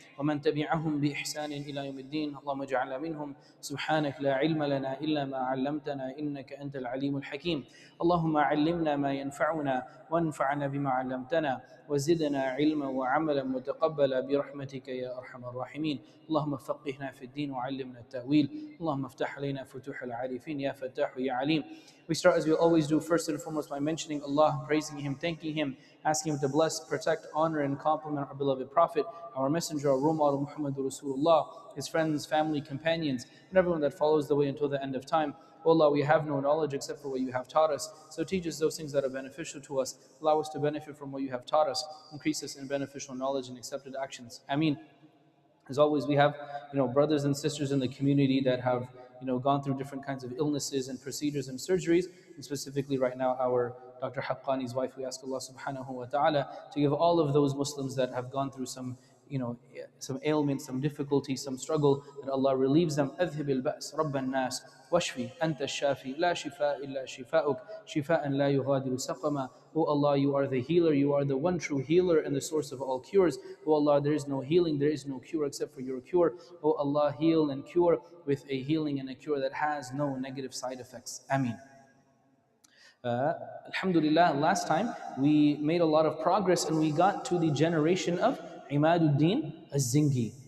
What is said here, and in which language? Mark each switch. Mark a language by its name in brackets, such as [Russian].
[Arabic] ومن تبعهم بإحسان إلى يوم الدين اللهم اجعلنا منهم سبحانك لا علم لنا إلا ما علمتنا إنك أنت العليم الحكيم اللهم علمنا ما ينفعنا وانفعنا بما علمتنا وزدنا علما وعملا متقبلا برحمتك يا أرحم الراحمين اللهم فقهنا في الدين وعلمنا التأويل اللهم افتح علينا فتوح العارفين يا فتاح يا عليم. [English] We start as we always do, first and foremost by mentioning Allah, praising Him, thanking Him, asking Him to bless, protect, honor and compliment our beloved Prophet, our messenger, our role model Muhammadur Rasulullah, his friends, family, companions, and everyone that follows the way until the end of time. O Allah, we have no knowledge except for what you have taught us. So teach us those things that are beneficial to us. Allow us to benefit from what you have taught us. Increase us in beneficial knowledge and accepted actions. Ameen. As always, we have brothers and sisters in the community that have gone through different kinds of illnesses and procedures and surgeries. And specifically right now, our Dr. Haqqani's wife, we ask Allah subhanahu wa ta'ala to give all of those Muslims that have gone through some ailment, some difficulty, some struggle, that Allah relieves them. [Arabic] أذهب البأس رب الناس واشفي أنت الشافي لا شفاء إلا شفاءك شفاء لا يغادر سقما. [English] O Allah, you are the healer, you are the one true healer and the source of all cures. O Allah, there is no healing, there is no cure except for your cure. O Allah, heal and cure with a healing and a cure that has no negative side effects. Ameen. Alhamdulillah, last time we made a lot of progress and we got to the generation of Imaduddin Az-Zingi.